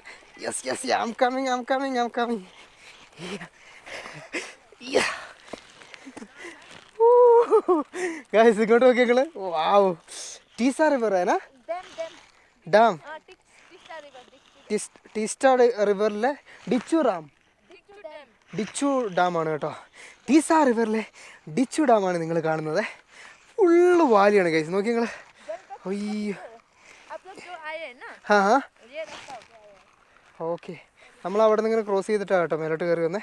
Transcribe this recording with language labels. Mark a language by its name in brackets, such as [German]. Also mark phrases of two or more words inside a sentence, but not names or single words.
[English] yes yes, I'm coming I'm coming I'm coming. guys, [Malayalam] ഇങ്ങോട്ട് നോക്കിയാൽ [English] wow, Teesta river [Hindi] है ना, डैम. [Malayalam] ടീസ്റ്റാഡ് റിവറിലെ ഡിച്ചു ഡാമാണ് കേട്ടോ. ടീസ റിവറിലെ ഡിച്ചു ഡാമാണ് നിങ്ങൾ കാണുന്നത്. ഫുള്ള് വാലിയാണ് ഗൈസ്, നോക്കി നിങ്ങൾ. അയ്യോ ആ ഓക്കെ, നമ്മൾ അവിടെ നിന്ന് ഇങ്ങനെ ക്രോസ് ചെയ്തിട്ടാണ് കേട്ടോ മേലോട്ട് കയറി വന്നത്.